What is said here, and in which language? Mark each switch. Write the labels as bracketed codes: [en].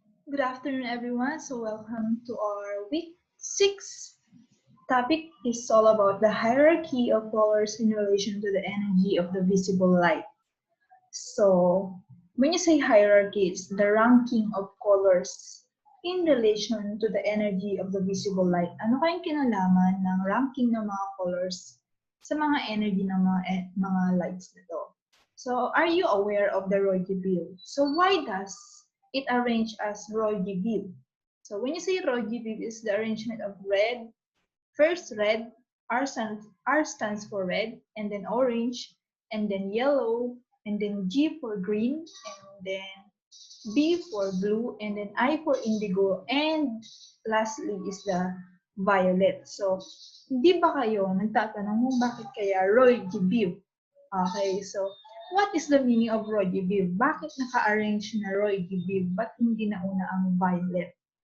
[en] Good afternoon, everyone. So, welcome to our week 6 topic. Is all about the hierarchy of colors in relation to the energy of the visible light. So, when you say hierarchy, it's the ranking of colors in relation to the energy of the visible light. [tl] Ano kayang kinalaman ng ranking ng mga colors sa mga energy ng mga lights na to? [en] So, are you aware of the Roy-G Biv? So, why does it arrange as Roy-G Biv? So, when you say Roy-G Biv, is the arrangement of red. First red, R stands for red, and then orange, and then yellow, and then G for green, and then B for blue, and then I for indigo, and lastly is the violet. [tl] So, hindi ba kayo nagtatanong kung bakit kaya Roy G. Biv? [en] Okay, so what is the meaning of Roy G. [tl] Biv? Bakit naka-arrange na Roy G. Biv? Ba't hindi nauna ang violet?